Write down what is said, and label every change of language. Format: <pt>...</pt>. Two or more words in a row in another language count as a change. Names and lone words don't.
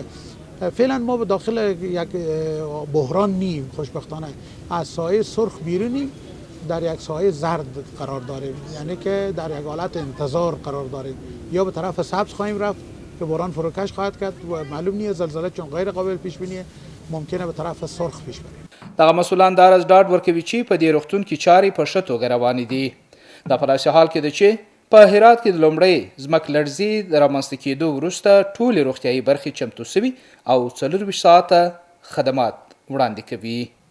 <fa>فعلا ما به داخل یک بحران نیم، خوشبختانه از سایه سرخ بیرونیم، در یک سایه زرد قرار داریم، یعنی که در یک حالت انتظار قرار داریم. یا به طرف سبز خواهیم رفت که بحران فروکش خواهد کرد و معلوم نیست زلزله چون غیر قابل پیش بینیه، ممکنه به طرف سرخ پیش بریم.</fa> <ps>دغه مسؤلان دا راز ډاډ ورکوي چې په دې روغتون کې چارې په ښه توګه روانې دي. دا په داسې حال کې ده چې په هرات کې د لومړۍ ځمکلړزي د رامنځته کېدو وروسته ټولې روغتیایي برخې چمتو سوي او 24 ساعته خدمات وړاندې کوي.</ps>